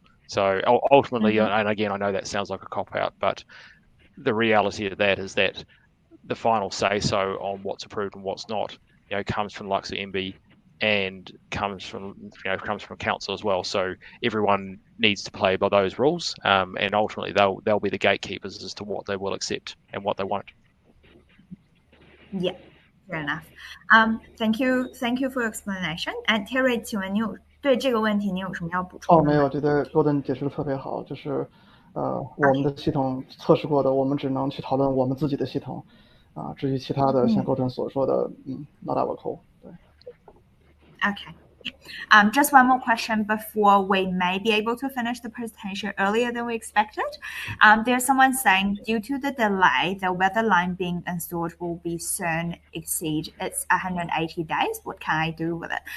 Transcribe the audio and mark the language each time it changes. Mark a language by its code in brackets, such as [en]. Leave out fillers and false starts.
[en] So ultimately, and again, I know that sounds like a cop-out, but the reality of that is that the final say-so on what's approved and what's not, comes from the likes of MB and comes from council as well. So everyone needs to play by those rules, and ultimately they'll be the gatekeepers as to what they will accept and what they won't. Yeah. Fair enough. Thank you for your explanation. And Terry, [zh] 请问你对这个问题你有什么要补充的吗？没有，我觉得 Gordon 解释的特别好，就是我们的系统测试过的，我们只能去讨论我们自己的系统，至于其他的，像Gordon所说的， [en] not our call。 [zh] 对。 [en] Okay. Just one more question before we may be able to finish the presentation earlier than we expected. There's someone saying, due to the delay, the weather line being installed will be soon exceed its 180 days. What can I do with it?